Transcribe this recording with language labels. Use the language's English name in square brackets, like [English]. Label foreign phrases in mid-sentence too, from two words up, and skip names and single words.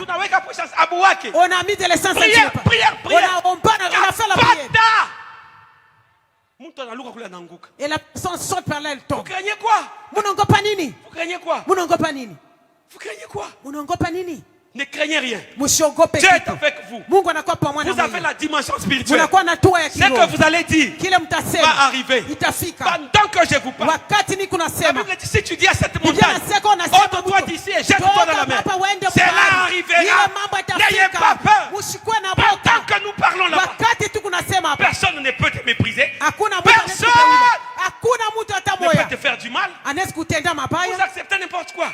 [French] On a mis de l'essence, ça ne brûlait pas. On a fait la prière. Et la personne saute par là, elle tombe. Vous craignez quoi? [Swahili] Munongopa nini? [French] Vous craignez quoi? [Swahili] Munongopa nini? [French] Vous craignez quoi? [Swahili] Munongopa nini? [French] Ne craignez rien. Dieu est avec vous. [Swahili] Mungu anakuwa pamoja [French] Vous avez la dimension spirituelle. [Swahili] Munakuwa na hatua ya kiroho. [French] Ce que vous allez dire va arriver. [Swahili] Itafika. [French] Pendant que je vous parle. [Swahili] Wakati niko [French] La [Swahili] nasema. [French] Bible dit si tu dis à cette montagne, ôte-toi d'ici et jette-toi dans la mer. Cela arrivera. N'ayez pas peur. Pendant que nous parlons là-bas, personne ne peut te mépriser. Personne ne peut te faire du mal. Vous acceptez n'importe quoi.